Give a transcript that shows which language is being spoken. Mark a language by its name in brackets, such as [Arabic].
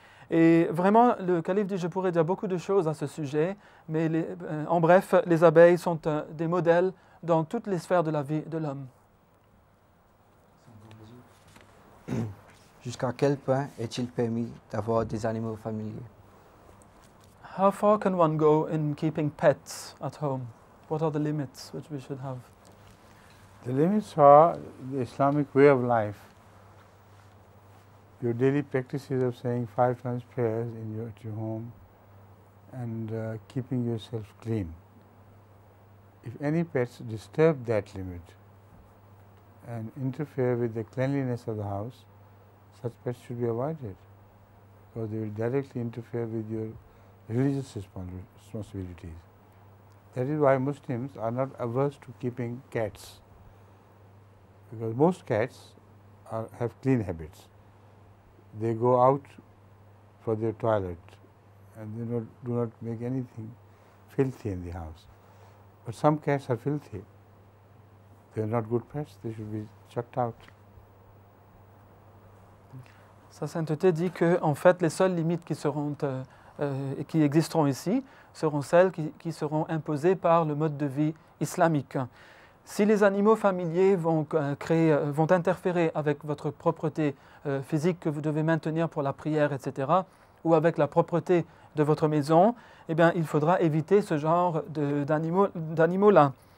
[French] Et vraiment, le calife dit, je pourrais dire beaucoup de choses à ce sujet, mais en bref, les abeilles sont des modèles dans toutes les sphères de la vie de l'homme. Jusqu'à quel point est-il permis d'avoir des animaux familiers? [English] How far can one go in keeping pets at home? What are the limits which we should have? The limits are the Islamic way of life. Your daily practices of saying 5 times prayers at your home and keeping yourself clean. If any pets disturb that limit and interfere with the cleanliness of the house, such pets should be avoided, because they will directly interfere with your religious responsibilities. That is why Muslims are not averse to keeping cats, because most cats have clean habits. They go out for their toilet and they do not make anything filthy in the house. But some cats are filthy. They are not good pets, they should be chucked out. [French] Sa sainteté dit que, en fait, les seules limites qui existeront ici seront celles qui seront imposées par le mode de vie islamique. Si les animaux familiers vont interférer avec votre propreté physique que vous devez maintenir pour la prière, etc., ou avec la propreté de votre maison, eh bien, il faudra éviter ce genre d'animaux-là.